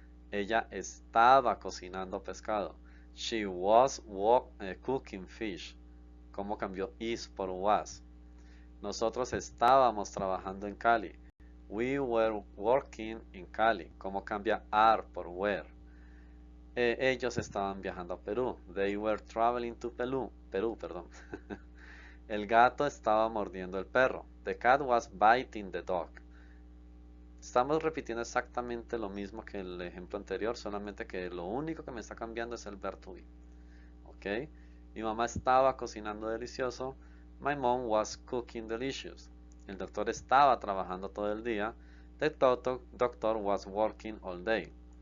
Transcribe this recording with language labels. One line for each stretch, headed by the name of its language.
Spanish: Ella estaba cocinando pescado.
English: She was cooking fish.
Spanish: ¿Cómo cambió is por was? Nosotros estábamos trabajando en Cali.
English: We were working in Cali.
Spanish: ¿Cómo cambia are por were? Ellos estaban viajando a Perú.
English: They were traveling to Perú, perdón.
Spanish: El gato estaba mordiendo el perro.
English: The cat was biting the dog.
Spanish: Estamos repitiendo exactamente lo mismo que el ejemplo anterior, solamente que lo único que me está cambiando es el verb to be. ¿Ok? Mi mamá estaba cocinando delicioso.
English: My mom was cooking delicious.
Spanish: El doctor estaba trabajando todo el día.
English: The doctor was working all day.